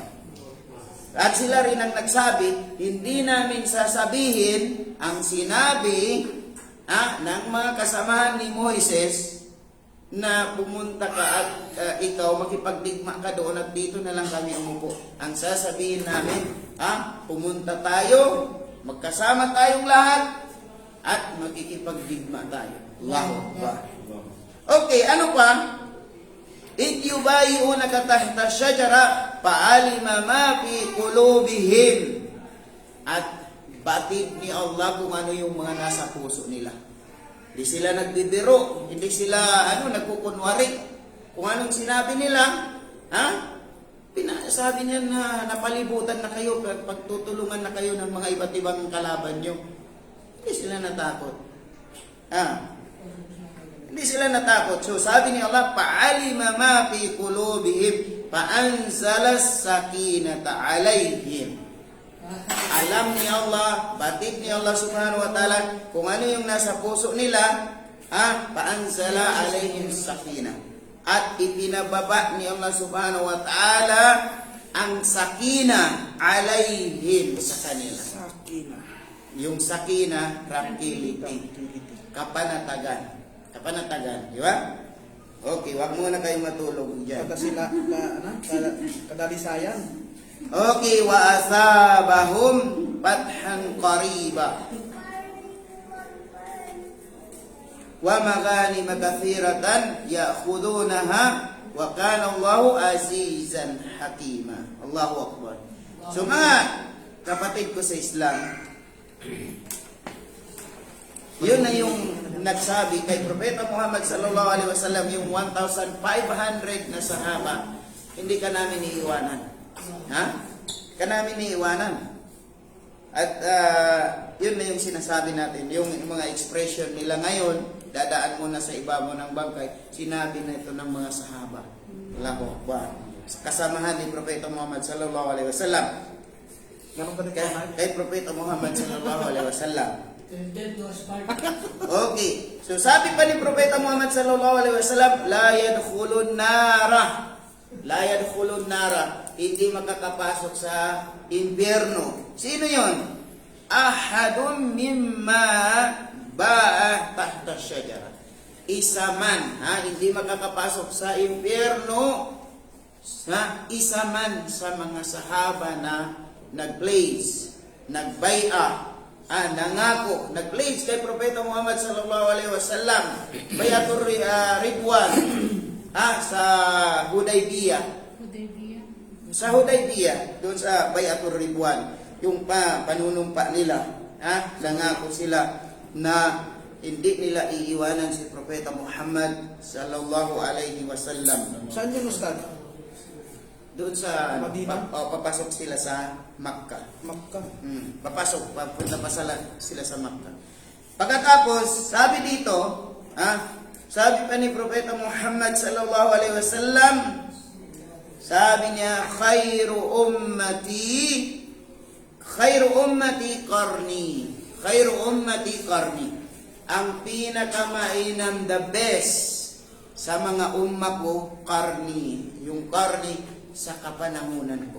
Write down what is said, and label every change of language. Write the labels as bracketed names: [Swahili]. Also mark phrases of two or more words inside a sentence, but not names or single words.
[Filipino] At sila rin ang nagsabi, hindi namin sasabihin ang sinabi ng mga kasamahan ni Moises na pumunta ka at ikaw makipagdigma ka doon at dito na lang kami umupo. Ang sasabihin namin, pumunta tayo, magkasama tayong lahat at magkikipagdigma tayo. [Arabic] الله أكبر. [Filipino] Okay, ano pa? [Arabic] إِذْ يُبَايِعُونَكَ تَحْتَ الشَّجَرَةِ فَعَلِمَ مَا فِي قُلُوبِهِمْ. [Filipino] At batid ni Allah kung ano yung mga nasa puso nila. Hindi sila nagbibiro, hindi sila nagkukunwari. Kung anong sinabi nila, sabi niya na napalibutan na kayo, pagtutulungan na kayo ng mga iba't ibang kalaban nyo. Hindi sila natakot. Hindi sila natakot. So sabi ni Allah, [Arabic] "فعلم ما في قلوبهم فأنزل السكينة عليهم." [Filipino] Alam ni Allah, batid ni Allah [Arabic] سبحانه وتعالى [Filipino] kung ano yung nasa puso nila, [Arabic] فأنزل عليهم سكينة. [Filipino] At ipinababa ni Allah [Arabic] سبحانه وتعالى [Filipino] ang [Arabic] سكينة عليهم [Filipino] sa kanila. Sakina. Yung sakina, tranquility, kapanatagan, di ba? Okay, wag muna kayong matulog diyan. Kada sila kadalisayan. [Arabic] Okay, وأثابهم فتحا قريبا ومغانم كثيرة يأخذونها وكان الله عزيزا حكيما. الله أكبر. [Filipino] So mga kapatid ko sa Islam, yun na yung nagsabi kay Propeta Muhammad [Arabic] صلى الله عليه وسلم, [Filipino] yung 1,500 na sahaba, hindi ka namin iiwanan. Ka namin iiwanan. At yun na yung sinasabi natin, yung mga expression nila ngayon, dadaan muna sa ibabaw ng bangkay, sinabi na ito ng mga sahaba. [Arabic] الله أكبر. [Filipino] Kasamahan ni Propeta Muhammad [Arabic] صلى الله عليه وسلم. [Filipino] Ganun ka Kay Propeta Muhammad [Arabic] صلى الله عليه وسلم. [English] Dead to Sparta. [Filipino] Okay. So sabi pa ni [Arabic] Propeta Muhammad صلى الله عليه وسلم لا يدخلون النار. [Filipino] Hindi makakapasok sa impyerno. Sino 'yon? [Arabic] أحد ممن بايع تحت الشجرة. [Filipino] Isa man, hindi makakapasok sa impyerno, isa man sa mga sahaba na nag-place, nag-bai'ah, nangako, nag-pledge kay Propeta Muhammad [Arabic] صلى الله عليه وسلم, بيعة الرضوان, [Filipino] sa Hudaybiyah. Sa Hudaybiyah, doon sa [Arabic] بيعة الرضوان, [Filipino] yung panunumpa nila, nangako sila na hindi nila iiwanan si Propeta Muhammad [Arabic] صلى الله عليه وسلم. [Filipino] Saan yun, Ustad? Doon sa Madinah? papasok sila sa Makkah. Makkah. Papunta pa sila sa Makkah. Pagkatapos, sabi dito, sabi pa ni Propeta Muhammad [Arabic] صلى الله عليه وسلم, [Filipino] sabi niya, [Arabic] خير أمتي قرني. [Filipino] Ang pinakamainam, [English] the best [Filipino] sa mga umma ko, qarni. Yung qarni, sa kapanahunan ko.